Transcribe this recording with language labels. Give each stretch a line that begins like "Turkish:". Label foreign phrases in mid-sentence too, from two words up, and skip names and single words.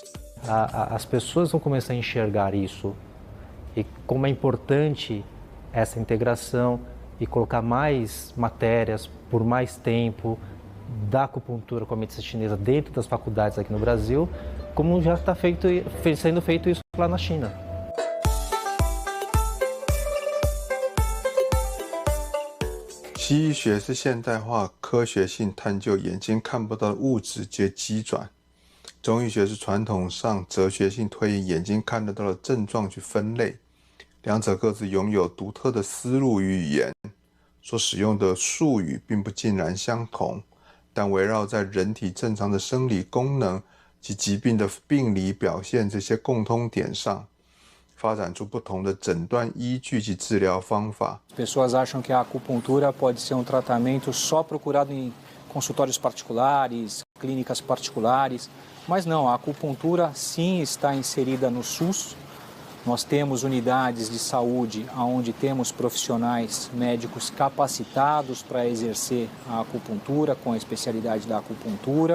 Portuguese: As pessoas vão começar a enxergar isso e como é importante essa integração e colocar mais matérias por mais tempo da acupuntura com a medicina chinesa dentro das faculdades aqui no Brasil, como já está sendo feito isso lá na China.
Chinese: 西医学是现代化科学性探究眼睛看不到的物质及机转，中医学是传统上哲学性推演眼睛看得到的症状去分类，两者各自拥有独特的思路与语言，所使用的术语并不尽然相同，但围绕在人体正常的生理功能及疾病的病理表现这些共通点上，发展出不同的诊断依据及治疗方法。
Portuguese: As pessoas acham que a acupuntura pode ser um tratamento só procurado em consultórios particulares, clínicas particulares, mas não, a acupuntura sim está inserida no SUS. Nós temos unidades de saúde onde temos profissionais médicos capacitados para exercer a acupuntura com a especialidade da acupuntura.